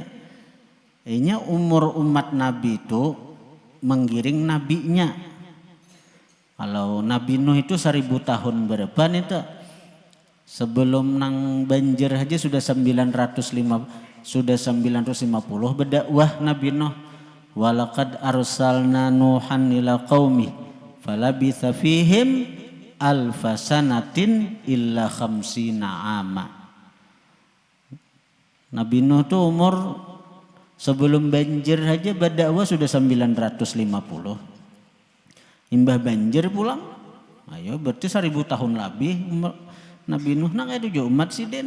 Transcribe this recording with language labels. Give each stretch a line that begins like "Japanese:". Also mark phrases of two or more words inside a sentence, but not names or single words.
Indonesian: Ini umur umat Nabi itu menggiring nabinya. Kalau Nabi Nuh itu 1000 tahun berapa nih tuh? Sebelum nang banjir aja sudah 950 berdakwah Nabi Nuh.
Arabic: ولقد أرسلنا نوحا إلى قومه فلبث فيهم ألف سنة إلا خمسين عاما.
Indonesian: Nabi Nuh tuh umur sebelum banjir aja berdakwah sudah 950.
Banjar: Imbah banjir pulang, ayo berarti 1000 tahun lebih Nabi Nuh nang itu umat sidin.